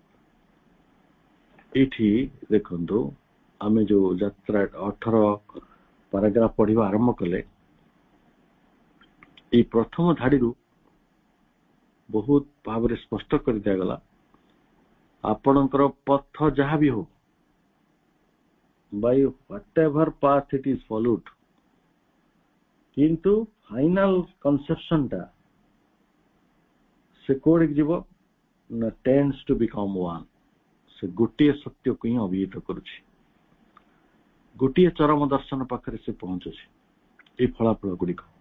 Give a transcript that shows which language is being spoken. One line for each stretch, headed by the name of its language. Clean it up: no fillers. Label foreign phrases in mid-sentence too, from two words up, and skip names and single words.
Odia: ଏଇଠି ଦେଖନ୍ତୁ, ଆମେ ଯୋଉ ଯାତ୍ରା 18 ପାରାଗ୍ରାଫ ପଢିବା ଆରମ୍ଭ କଲେ, ଏଇ ପ୍ରଥମ ଧାଡିରୁ ବହୁତ ଭାବରେ ସ୍ପଷ୍ଟ କରି ଦିଆଗଲା, ଆପଣଙ୍କର ପଥ ଯାହା ବି ହଉ,
English: by whatever path it is followed,
Odia: କିନ୍ତୁ
English: final conception
Odia: ଟା ସେ କୋଉଠିକି ଯିବ ନା
English: tends to become one.
Odia: ସେ ଗୋଟିଏ ସତ୍ୟକୁ ହିଁ ଅଭିହିତ କରୁଛି, ଗୋଟିଏ ଚରମ ଦର୍ଶନ ପାଖରେ ସେ ପହଞ୍ଚୁଛି ଏଇ ଫଳାଫଳ ଗୁଡିକ।